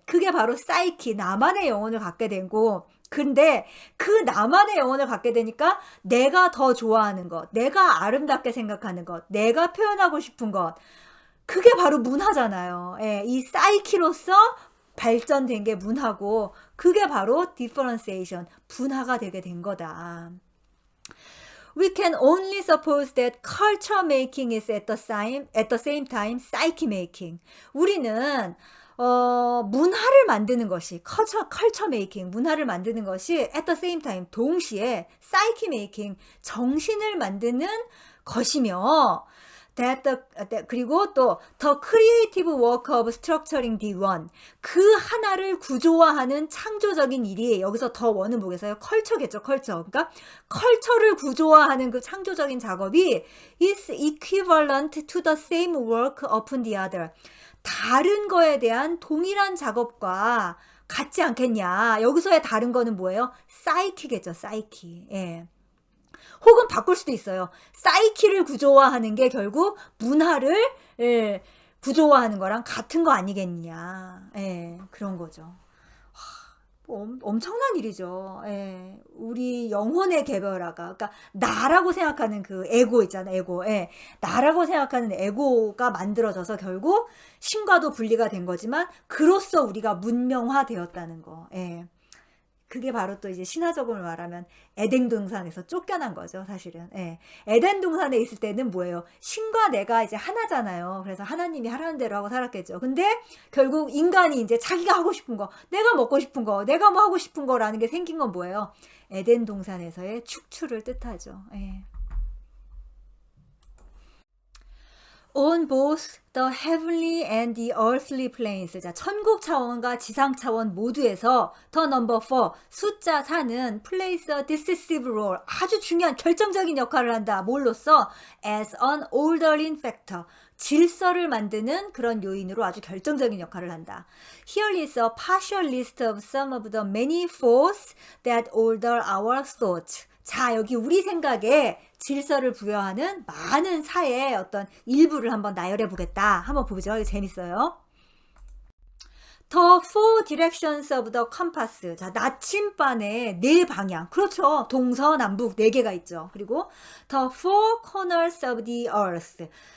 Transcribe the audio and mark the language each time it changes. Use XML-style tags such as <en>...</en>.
<ko>그게 바로 사이키, 나만의 영혼을 갖게 되고, 근데 그 나만의 영혼을 갖게 되니까 내가 더 좋아하는 것, 내가 아름답게 생각하는 것, 내가 표현하고 싶은 것, 그게 바로 문화잖아요. 예. 이 사이키로서 발전된 게 문화고 그게 바로 differentiation, 분화가 되게 된 거다.</ko> <en>We can only suppose that culture making is at the same time psyche making.</en> <ko>우리는 문화를 만드는 것이</ko> <en>culture making,</en> <ko>문화를 만드는 것이</ko> <en>at the same time,</en> <ko>동시에</ko> <en>psyche making,</en> <ko>정신을 만드는 것이며 그리고 또</ko> <en>the creative work of structuring the one,</en> <ko>그 하나를 구조화하는 창조적인 일이, 여기서 더 원은 뭐겠어요? 컬처겠죠, 컬처. 그러니까 컬처를 구조화하는 그 창조적인 작업이</ko> <en>is equivalent to the same work upon the other.</en> <ko>다른 거에 대한 동일한 작업과 같지 않겠냐. 여기서의 다른 거는 뭐예요? 사이키겠죠, 사이키. 예. 혹은 바꿀 수도 있어요. 사이키를 구조화하는 게 결국 문화를 구조화하는 거랑 같은 거 아니겠냐. 예, 그런 거죠. 엄청난 일이죠. 예, 우리 영혼의 개별화가, 그러니까 나라고 생각하는 그 에고 있잖아요. 에고. 예, 나라고 생각하는 에고가 만들어져서 결국 신과도 분리가 된 거지만 그로써 우리가 문명화되었다는 거. 예. 그게 바로 또 이제 신화적으로 말하면 에덴 동산에서 쫓겨난 거죠, 사실은. 예. 에덴 동산에 있을 때는 뭐예요? 신과 내가 이제 하나잖아요. 그래서 하나님이 하라는 대로 하고 살았겠죠. 근데 결국 인간이 이제 자기가 하고 싶은 거, 내가 먹고 싶은 거, 내가 뭐 하고 싶은 거라는 게 생긴 건 뭐예요? 에덴 동산에서의 축출을 뜻하죠. 예.</ko> <en>On both the heavenly and the earthly planes.</en> <ko>자, 천국 차원과 지상 차원 모두에서</ko> <en>the number 4,</en> <ko>숫자 4는</ko> <en>plays a decisive role.</en> <ko>아주 중요한 결정적인 역할을 한다. 뭘로써?</ko> <en>As an ordering factor.</en> <ko>질서를 만드는 그런 요인으로 아주 결정적인 역할을 한다.</ko> <en>Here is a partial list of some of the many forces that order our thoughts.</en> <ko>자, 여기 우리 생각에 질서를 부여하는 많은 사의 어떤 일부를 한번 나열해 보겠다. 한번 보죠. 이거 재밌어요.</ko> <en>The four directions of the compass.</en> <ko>자, 나침반의 네 방향. 그렇죠. 동서남북 네 개가 있죠. 그리고</ko> <en>the four corners of the earth.</en>